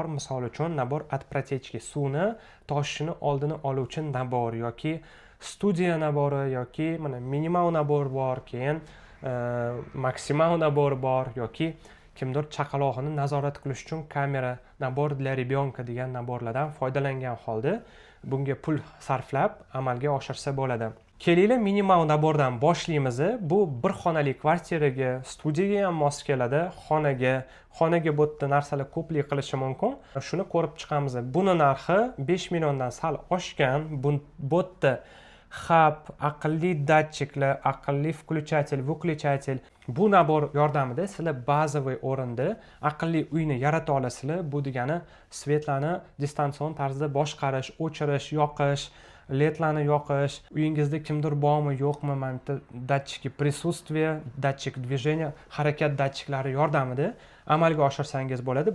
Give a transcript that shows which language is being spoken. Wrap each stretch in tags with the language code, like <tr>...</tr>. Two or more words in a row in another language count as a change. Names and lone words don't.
<uz>Misol uchun nabor отпротечки, suvni toshishini oldini oluvchi nabor yoki studiya nabori yoki mana minimal nabor bor, keyin maksimal nabor bor yoki kimdir chaqalog'ini nazorat qilish uchun kamera nabor</uz> <ru>для ребенка</ru> <uz>degan naborlardan foydalangan holda bunga pul sarflab amalga oshirsa bo'ladi. Kelinglar minimal nabordan boshlaymiz. Bu bir xonali kvartiraga, studiyaga ham mos keladi. Xonaga bu yerda narsalar ko'plik qilishi mumkin. Shuni ko'rib chiqamiz. Buni narxi 5 milliondan sal oshgan. Bu yerda hub, aqlli datchiklar, aqlli</uz> <ru>включатель, выключатель</ru> <uz>bu nabor yordamida sizlar bazaviy o'rinda aqlli uyni yarata olasizlar. Bu degani svetlarni distansion tarzda boshqarish, o'chirish, yoqish, ledlarni yoqish, uyingizda kimdir bormi, yo'qmi, mana bitta datchiki присутствия, datchik движения, harakat datchiklari yordamida amalga oshirsangiz bo'ladi.</uz>